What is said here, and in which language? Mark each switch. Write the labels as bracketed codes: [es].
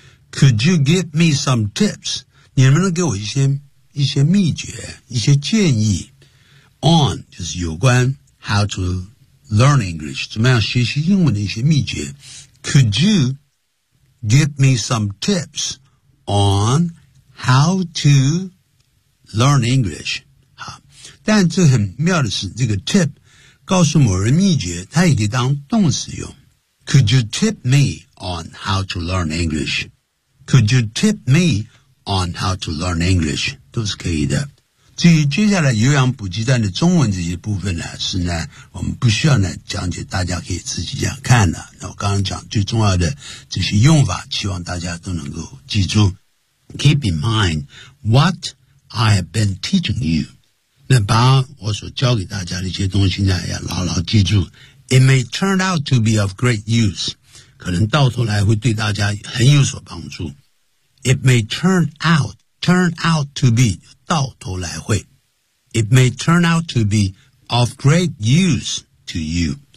[en] Could you give me some tips? [zh] 你能不能给我一些秘诀一些建议 [en] on [zh] 就是有关 [en] how to learn English [zh] 怎么样学习英文的一些秘诀 [en] Could you give me some tips on how to learn English? [zh] 好但这很妙的是这个 tip 告诉某人秘诀它也可以当动词用 [en] Could you tip me on how to learn English? Could you tip me on how to learn English? [zh] 都是可以的。至于接下来有氧补给站的中文这些部分呢是呢我们不需要呢讲解大家可以自己这样看的。那我刚刚讲最重要的这些用法希望大家都能够记住。 [en] Keep in mind what I have been teaching you. [zh] 那把我所教给大家的一些东西呢要牢牢记住。 [en] It may turn out to be of great use. [zh] 可能到头来会对大家很有所帮助。 [en] It may turn out to be, [zh] 到头来会。 [en] It may turn out to be of great use to you.